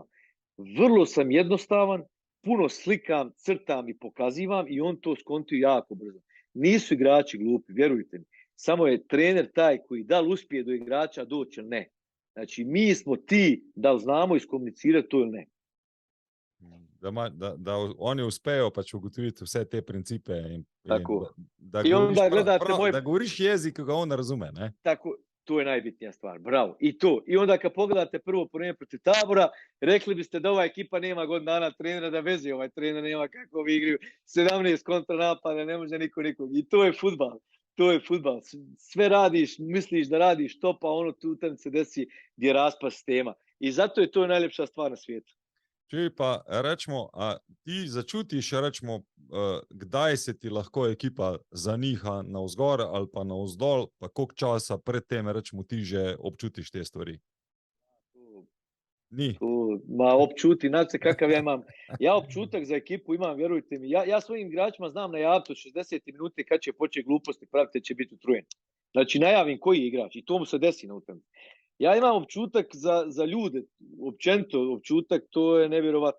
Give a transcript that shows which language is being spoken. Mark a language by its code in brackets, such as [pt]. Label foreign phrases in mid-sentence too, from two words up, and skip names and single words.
[bs] Vrlo sam jednostavan, puno slikam, crtam i pokazivam i on to skontuje jako brzo. Nisu igrači glupi, vjerujte mi. Samo je trener taj koji da li uspije do igrača doći ili ne. Znači, mi smo ti da li znamo iskomunicirati to ili ne. [sl] Da oni uspejo pač ugotoviti vse te principe in da [bs] I onda gledate [sl] da govoriš jezik, ki ga on razume. Ne? [bs] Tako, to je najbitnija stvar, bravo. I onda kad pogledate prvo prvenje protiv Tabora, rekli biste da ova ekipa nema godinu dana trenera, da vezi ovaj trener nema kako vi igraju 17 kontranapada, ne može nikog. I to je fudbal. Sve radiš, misliš da radiš to, pa ono tu se desi gdje raspa sistema. I zato je to najljepša stvar na svijetu. [sl] Če pa rečemo, ti začutiš, rečemo, kdaj se ti lahko ekipa zaniha navzgor ali pa navzdol, pa koliko časa pred tem, rečemo, ti že občutiš te stvari? Ni. Občuti, [bs] znate kakav ja imam. Ja občutak za ekipu imam, vjerujte mi. Ja svojim igračima znam najaviti od 60 minuti kad će početi gluposti praviti, će biti utrujen. Znači najavim koji je igrač i to mu se desi na utakmici. Ja imam občutak za ljude, općenito občutak, to je nevjerovatno.